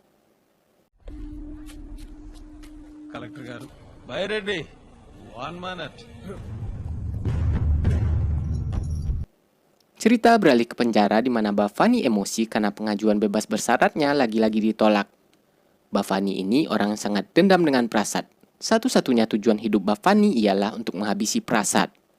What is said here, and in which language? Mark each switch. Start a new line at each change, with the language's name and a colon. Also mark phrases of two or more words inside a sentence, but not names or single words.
Indonesian: Kolektor garu, Bayredi, 1 minute. Cerita beralih ke penjara di mana Bhavani emosi karena pengajuan bebas bersyaratnya lagi-lagi ditolak. Bhavani ini orang yang sangat dendam dengan Prasad. Satu-satunya tujuan hidup Bhavani ialah untuk menghabisi Prasad.